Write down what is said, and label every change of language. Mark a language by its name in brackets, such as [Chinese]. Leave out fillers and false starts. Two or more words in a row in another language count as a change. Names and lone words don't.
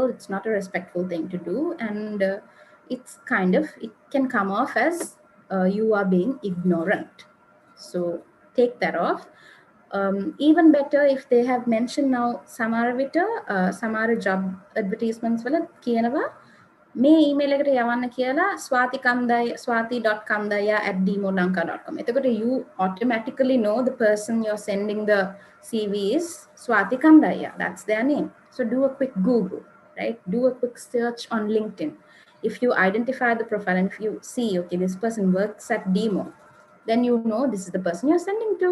[English] It's not a respectful thing to do. And it can come off as you are being ignorant. So take that off. Even better if they have mentioned now Samara job advertisements [Sinhala] වල කියනවා මේ email එකට යවන්න කියලා [English] swati.kandaya@dmolanka.com. එතකොට you automatically know the person you're sending the CV is Swati Kandaya. That's their name. So do a quick Google, right? Do a quick search on LinkedIn. If you identify the profile and if you see, okay, this person works at Demo, then you know this is the person you're sending to.